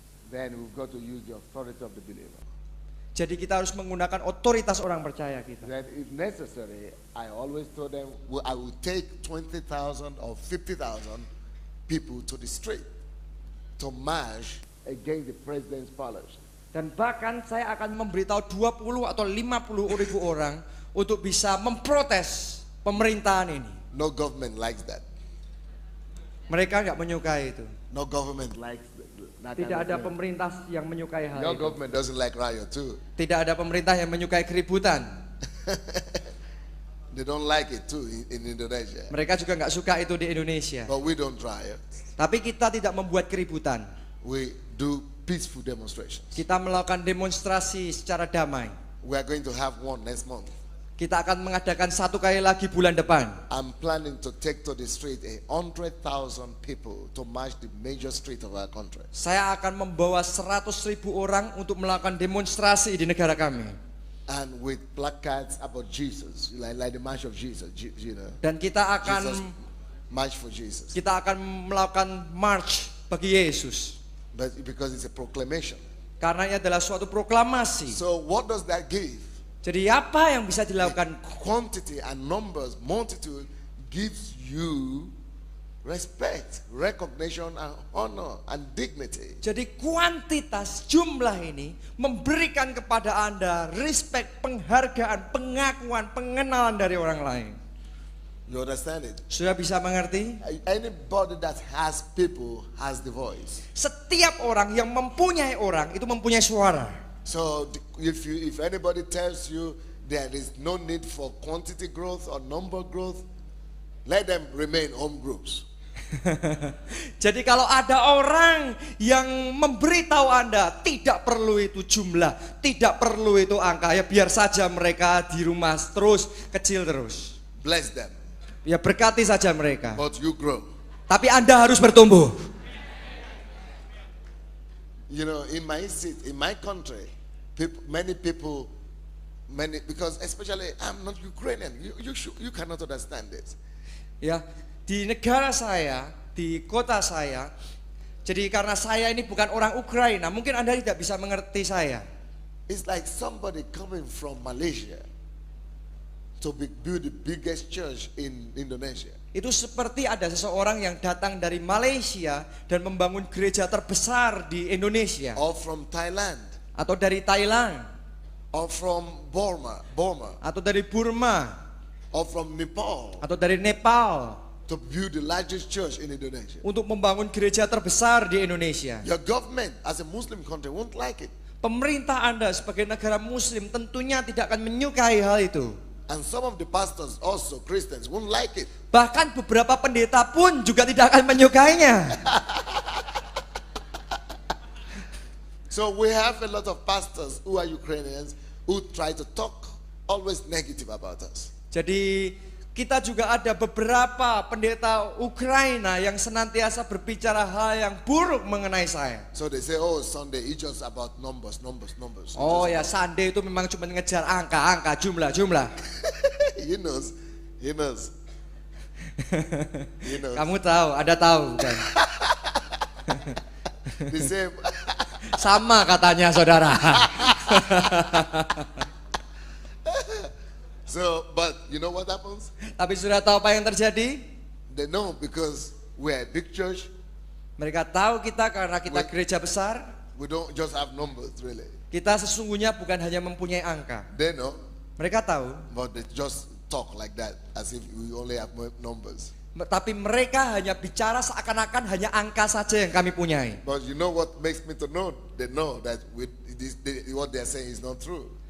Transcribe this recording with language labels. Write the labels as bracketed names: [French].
[English] then we've got to use the authority of the believer. [Indonesian] jadi kita harus menggunakan otoritas orang percaya kita. [English] That if necessary, I always told them, I will take 20,000 or 50,000 people to the street to march against the president's policy. [Indonesian] Dan bahkan saya akan memberitahu 20 atau 50 ribu orang untuk bisa memprotes pemerintahan ini. [English] No government likes that. [Indonesian] Mereka nggak menyukai itu. [English] No government that [Indonesian] Tidak [English] kind [Indonesian] ada [English] of thing. [Indonesian] pemerintah yang menyukai hal [English] Your [Indonesian] itu. [English] government doesn't like riot too. [Indonesian] Tidak ada pemerintah yang menyukai keributan. [English] They don't like it too in Indonesia. [Indonesian] Mereka juga nggak suka itu di Indonesia. [English] But we don't riot. [Indonesian] Tapi kita tidak membuat keributan. [English] We do peaceful demonstrations. [Indonesian] Kita melakukan demonstrasi secara damai. [English] We are going to have one next month. [Indonesian] Kita akan mengadakan satu kali lagi bulan depan. [English] I'm planning to take to the street 100,000 people to march the major street of our country. [Indonesian] Saya akan membawa 100.000 orang untuk melakukan demonstrasi di negara kami. [English] And with placards about Jesus, like the march of Jesus, you know. [Indonesian] Dan kita akan [English] Jesus, march for Jesus. [Indonesian] kita akan melakukan march bagi Yesus. [English] But because it's a proclamation. [Indonesian] Karena ini adalah suatu proklamasi. [English] So what does that give? [Indonesian] Jadi apa yang bisa dilakukan? [English] Quantity and numbers, multitude gives you respect, recognition and honor and dignity. [Indonesian] Jadi kuantitas jumlah ini memberikan kepada Anda respect, penghargaan, pengakuan, pengenalan dari orang lain. [English] You understand it? [Indonesian] Sudah bisa mengerti? [English] Anybody that has people has the voice. [Indonesian] Setiap orang yang mempunyai orang itu mempunyai suara. [English] So if anybody tells you there is no need for quantity growth or number growth, let them remain home groups. [Indonesian] Jadi kalau ada orang yang memberitahu Anda tidak perlu itu jumlah, tidak perlu itu angka, ya biar saja mereka di rumah terus kecil terus. [English] Bless them. [Indonesian] Ya berkati saja mereka. [English] But you grow. [Indonesian] Tapi Anda harus bertumbuh. [English] You know, in my country, many people, because especially I'm not Ukrainian. You cannot understand this. [Indonesian] Ya, di negara saya, di kota saya, jadi karena saya ini bukan orang Ukraina, mungkin Anda tidak bisa mengerti saya. [English] It's like somebody coming from Malaysia to build the biggest church in Indonesia. [Indonesian] Itu seperti ada seseorang yang datang dari Malaysia dan membangun gereja terbesar di Indonesia. [English] Or from Thailand. [Indonesian] Atau dari Thailand. [English] Or from Burma. [Indonesian] Atau dari Burma. [English] Or from Nepal. [Indonesian] Atau dari Nepal. [English] To build the largest church in Indonesia. [Indonesian] Untuk membangun gereja terbesar di Indonesia. [English] Your government as a Muslim country won't like it. [Indonesian] Pemerintah Anda sebagai negara Muslim tentunya tidak akan menyukai hal itu. [English] And some of the pastors also Christians won't like it. [Indonesian] Bahkan beberapa pendeta pun juga tidak akan menyukainya. [English] So we have a lot of pastors who are Ukrainians who try to talk always negative about us. [Indonesian] Jadi kita juga ada beberapa pendeta Ukraina yang senantiasa berbicara hal yang buruk mengenai saya. [English] So they say, oh, Sunday it's just about numbers. [Indonesian] Oh ya, Sunday itu memang cuma ngejar angka, jumlah. [English] He knows. [Indonesian] Kamu tahu, ada tahu kan? [English] The same. [Indonesian] Sama katanya saudara. [English] So, but you know what happens? [Indonesian] Tapi sudah tahu apa yang terjadi? [English] They know because we're a big church. [Indonesian] Mereka tahu kita karena kita gereja besar. [English] We don't just have numbers, really. [Indonesian] Kita sesungguhnya bukan hanya mempunyai angka. [English] They know. [Indonesian] Mereka tahu. [English] But they just talk like that as if we only have numbers. [Indonesian] Tapi mereka hanya bicara seakan-akan hanya angka saja yang kami punyai. [English] But you know what makes me to know? They know that what they are saying is not true.